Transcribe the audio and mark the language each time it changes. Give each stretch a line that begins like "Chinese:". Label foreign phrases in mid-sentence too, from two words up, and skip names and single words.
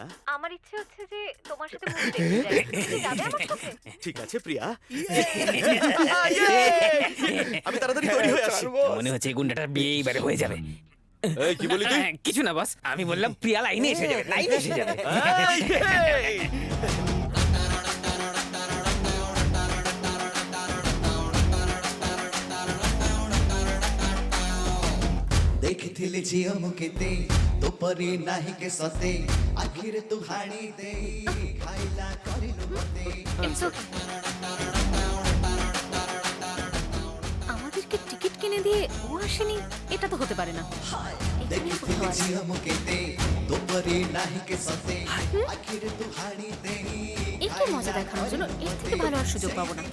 Bangla: আমার ইচ্ছে হচ্ছে যে তোমার সাথে মুভি দেখতে যাই। তুমি যাবে আমার সাথে? ঠিক আছে প্রিয়া, আমি তাড়াতাড়ি তৈরি হয়ে আসছি। মনে হচ্ছে গুন্ডাটার বিয়ে এবারে হয়ে যাবে। এই কি বলি তুই? কিছু না বস, আমি বললাম প্রিয়া লাইনে এসে যাবে, লাইনে এসে যাবে।
Odia: ଦେଖିଥିଲି ଝିଅ ମୁଁ କେତେ ତୋ ପରି ନାହିଁ କେ ସତେ ଆଖିରେ ତୁ ହାଣି ଦେଇ ଖାଇଲା କରିଲୁ ମତେ।
Bangla: আমাদেরকে টিকিট কিনে এনে দিয়ে ও আসেনি, এটা তো হতে পারে না। এখানে কোথাও আছে। একটু মজা দেখানোর জন্য এর থেকে ভালো আর সুযোগ পাবো না।